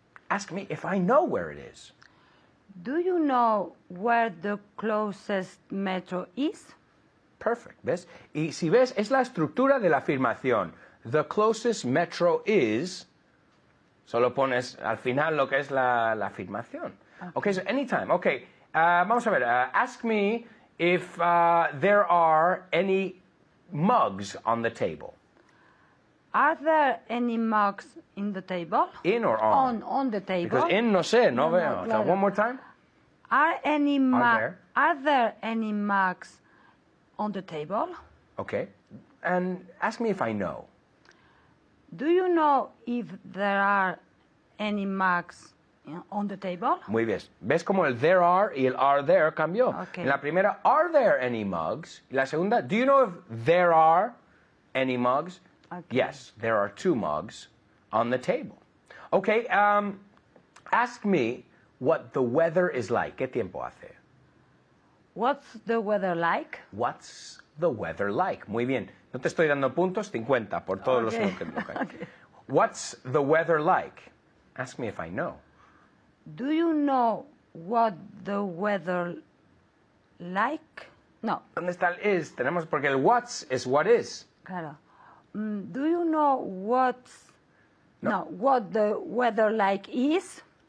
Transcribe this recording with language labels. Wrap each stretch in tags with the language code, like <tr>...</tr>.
<en>Ask me if I know where it is. Do you know where the closest metro is? Perfect,</en> <es>¿ves? Y si ves, es la estructura de la afirmación.</es> <en>The closest metro is...</en> <es>Solo pones al final lo que es la afirmación.</es> <en>Okay, so anytime. Okay,</en> <es>vamos a ver.</es> <en>Ask me if there are any mugs on the table. Are there any mugs in the table? In or on? On the table. Because in</en> <es>no sé, no No, veo.</es> <en>So</en> <es>claro.</es> <en>one more time. Are there? there any mugs on the table? Okay. And ask me if I know. Do you know if there are any mugs on the table?</en> <es>Muy bien. ¿Ves como el</es> <en>there are</en> <es>y el</es> <en>are there</en> <es>cambió?</es> <en>Okay.</en> <es>En la primera,</es> <en>are there any mugs?</en> <es>Y la segunda,</es> <en>do you know if there are any mugs? Okay. Yes, there are 2 mugs on the table. Okay, ask me what the weather is like.</en> <es>¿Qué tiempo hace?</es> <en>What's the weather like? What's the weather like?</en> <es>Muy bien. No te estoy dando puntos, 50 por todos los</es> <en>Okay. que okay. What's the weather like? Ask me if I know. Do you know what the weather like?</en> <es>No, ¿Dónde está el is? Tenemos porque el what's es</es> <en>what is.</en> <es>claro.</es> <en>Do you know what the weather like is?</en>